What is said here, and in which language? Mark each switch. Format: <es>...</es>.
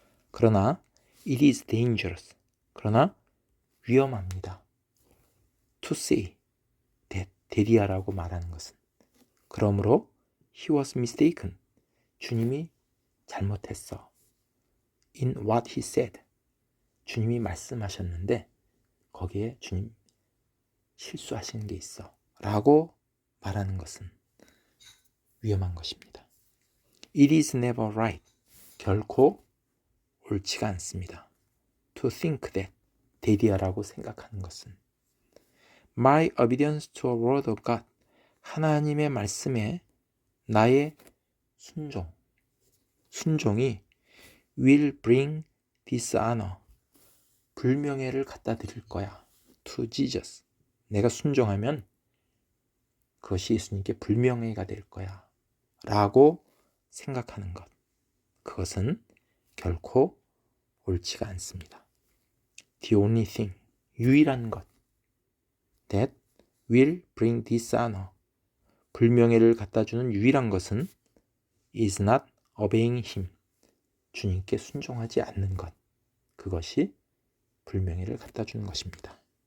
<ko>그러나</ko> <en>it is dangerous.</en> <ko>그러나 위험합니다.</ko> <en>To say that,</en> <ko>대리하라고 말하는 것은. 그러므로</ko> <en>he was mistaken.</en> <ko>주님이 잘못했어.</ko> <en>In what he said.</en> <ko>주님이 말씀하셨는데 거기에 주님 실수하시는 게 있어. 라고 말하는 것은 위험한 것입니다.</ko> <en>It is never right.</en> <ko>결코 옳지가 않습니다.</ko> <en>To think that,</en> <ko>대리하라고 생각하는 것은.</ko> <en>My obedience to a word of God,</en> <ko>하나님의 말씀에 나의 순종이</ko> <en>will bring dishonor,</en> <ko>불명예를 갖다 드릴 거야.</ko> <en>To Jesus,</en> <ko>내가 순종하면 그것이 예수님께 불명예가 될 거야. 라고 생각하는 것. 그것은 결코 옳지가 않습니다.</ko> <en>The only thing,</en> <ko>유일한 것.</ko> <en>That will bring dishonor,</en> <ko>불명예를 갖다주는 유일한 것은</ko> <en>is not obeying him,</en> <ko>주님께 순종하지 않는 것. 그것이 불명예를 갖다주는 것입니다.</ko>